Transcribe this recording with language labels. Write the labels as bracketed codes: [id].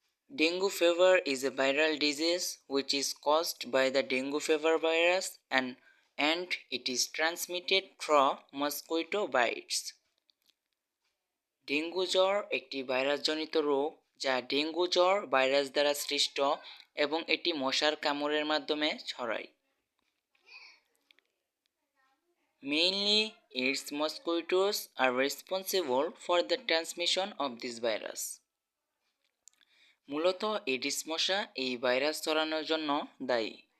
[en] Dengue fever is a viral disease which is caused by the dengue fever virus and it is transmitted through mosquito bites. [bn] Dengue জ্বর একটি ভাইরাসজনিত রোগ যা dengue জ্বর virus দ্বারা সৃষ্ট এবং এটি মশার কামড়ের মাধ্যমে ছড়ায়। [en] Mainly, its mosquitoes are responsible for the transmission of this virus. [bn] মূলত এডিস মশা এই ভাইরাস ছড়ানোর জন্য দায়ী।